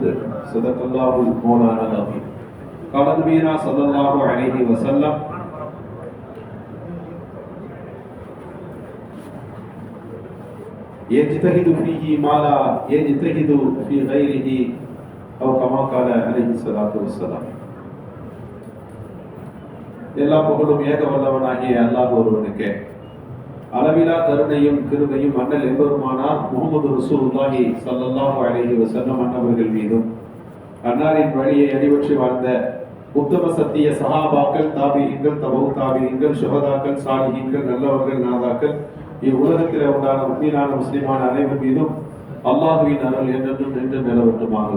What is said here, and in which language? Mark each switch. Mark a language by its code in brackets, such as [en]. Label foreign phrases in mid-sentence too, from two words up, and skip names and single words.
[ar] صدق الله المولانا العظيم. قال نبينا صلى الله عليه وسلم: يجتهد فيه ما لا يجتهد في غيره أو كما قال عليه الصلاة والسلام. [ta] எல்லா புகழும் ஏக வல்லவனாகிய அல்லாஹ் ஒருவனுக்கே. அளவிலா கருணையும் கிருபையும் அண்ணல் என்பருமானார் முஹம்மது ரசூலுல்லாஹி [ar] صلى الله عليه وسلم [ta] அன்னவர்கள் மீதும், அன்னாரின் வழியை அடிபற்றி வாழ்ந்த உத்தம சத்திய சஹாபாக்கள், தாபிஈன்கள், தபவு தாபிஈன்கள், சுஹதாக்கள், சாலிஹீன்கள், நல்லவர்கள், நாதாக்கள், இவ்வுலகத்தில் உண்டான முக்மீனான முஸ்லிமான அனைவர் மீதும் அல்லாஹுவின் அருள் என்றென்றும் நின்று நிலவட்டுமாக.